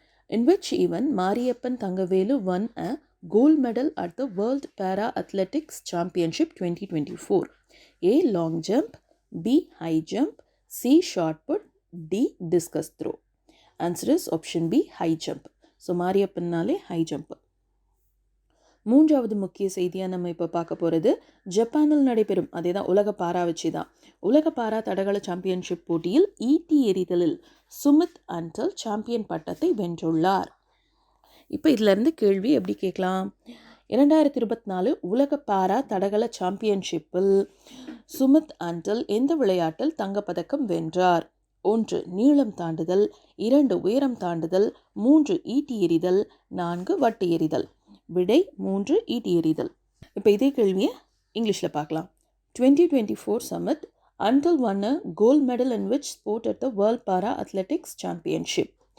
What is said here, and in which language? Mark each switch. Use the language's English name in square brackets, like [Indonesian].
[English] In which event Mariyappan Thangavelu won a gold medal at the World Para Athletics Championship 2024? A. Long jump. B. High jump. C. Shot put. D. Discus throw. Answer is option B. High jump. [Tamil] So மாரியப்பன்னாலே high jump. மூன்றாவது முக்கிய செய்தியாக நம்ம இப்போ பார்க்க போகிறது, ஜப்பானில் நடைபெறும், அதே தான் உலக பாரா வச்சு தான், உலக பாரா தடகள சாம்பியன்ஷிப் போட்டியில் ஈட்டி எறிதலில் சுமித் அன்டல் சாம்பியன் பட்டத்தை வென்றுள்ளார். இப்போ இதிலிருந்து கேள்வி எப்படி கேட்கலாம்? 2024 உலக பாரா தடகள சாம்பியன்ஷிப்பில் சுமித் அன்டல் எந்த விளையாட்டில் தங்கப்பதக்கம் வென்றார்? 1. நீளம் தாண்டுதல். 2. உயரம் தாண்டுதல். 3. ஈட்டி எறிதல். 4. வட்டு எறிதல். விடை 3. ஈட்டி எறிதல். இப்போ இதே கேள்வியை இங்கிலீஷில் பார்க்கலாம். [English] 2024 summit, Antal won a gold medal in which sport at the World Para Athletics Championship?